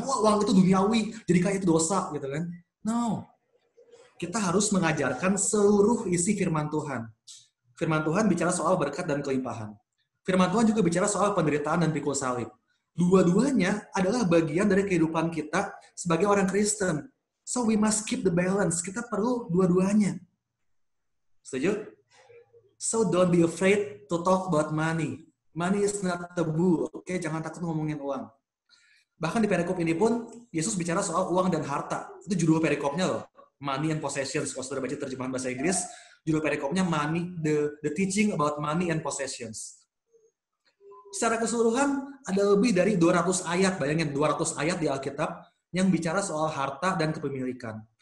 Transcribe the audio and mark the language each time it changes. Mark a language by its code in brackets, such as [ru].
[id] Wah, uang itu duniawi, jadi kayak itu dosa gitu kan. No. Kita harus mengajarkan seluruh isi firman Tuhan. Firman Tuhan bicara soal berkat dan kelimpahan. Firman Tuhan juga bicara soal penderitaan dan pikul salib. Dua-duanya adalah bagian dari kehidupan kita sebagai orang Kristen. [en] So we must keep the balance. [id] Kita perlu dua-duanya. Setuju? [en] So don't be afraid to talk about money. Money is not taboo. [id] Oke, jangan takut ngomongin uang. Bahkan di perikop ini pun, Yesus bicara soal uang dan harta. Itu judul perikopnya loh. Money and possessions. Kalau saudara baca terjemahan bahasa Inggris, judul perikopnya [en] money, the teaching about money and possessions. [id] Secara keseluruhan, ada lebih dari 200 ayat. Bayangin, 200 ayat di Alkitab yang bicara soal harta dan kepemilikan.